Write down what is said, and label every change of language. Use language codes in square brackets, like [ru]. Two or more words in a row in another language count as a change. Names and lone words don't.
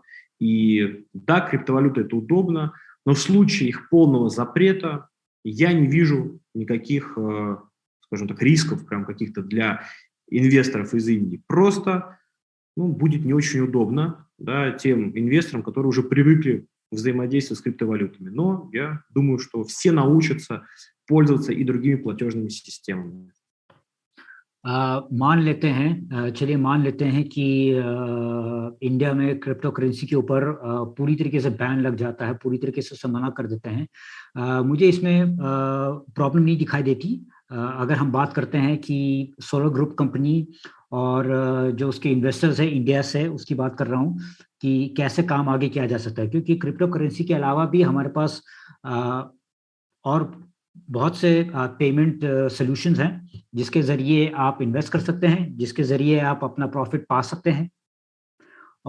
[ru] И да, криптовалюта – это удобно, но в случае их полного запрета я не вижу никаких, скажем так, рисков прям каких-то для инвесторов из Индии. Просто будет не очень удобно, да, тем инвесторам, которые уже привыкли взаимодействовать с криптовалютами. Но я думаю, что все научатся пользоваться и другими платежными системами. [hi] चलिए मान लेते हैं कि इंडिया में [en] crypto currency [hi] के ऊपर पूरी तरीके से बैन लग जाता है, पूरी तरीके से उसे मना कर देते हैं। मुझे इसमें प्रॉब्लम नहीं दिखाई देती। अगर हम बात करते हैं कि सोलर ग्रुप कंपनी और जो उसके इन्वेस्टर्स हैं इंडिया से, उसकी बात कर रहा हूँ कि कैसे काम आगे किया जा सकता है, क्योंकि [en] crypto currency [hi] के अलावा भी हमारे पास और बहुत से [en] payment solutions [hi] हैं जिसके ज़रिए आप इन्वेस्ट कर सकते हैं, जिसके ज़रिए आप अपना प्रॉफिट पा सकते हैं।